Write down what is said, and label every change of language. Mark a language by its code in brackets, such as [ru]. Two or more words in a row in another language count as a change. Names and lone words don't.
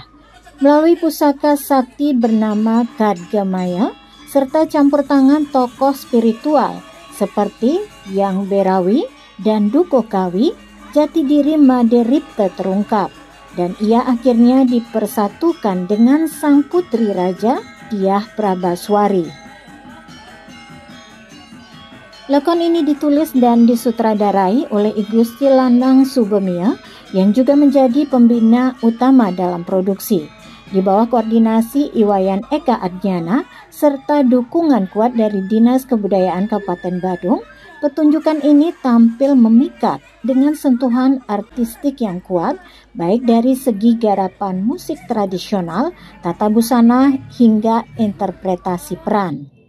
[id] Melalui pusaka sakti bernama Kadgemaya serta campur tangan tokoh spiritual seperti Yang Berawi dan Duko Kawi, jati diri Madiripta terungkap. Dan ia akhirnya dipersatukan dengan sang putri raja, Diah Prabaswari. Lakon ini ditulis dan disutradarai oleh I Gusti Landang Subemia yang juga menjadi pembina utama dalam produksi. Di bawah koordinasi Iwayan Eka Adnyana serta dukungan kuat dari Dinas Kebudayaan Kabupaten Badung, pertunjukan ini tampil memikat dengan sentuhan artistik yang kuat, baik dari segi garapan musik tradisional, tata busana, hingga interpretasi peran.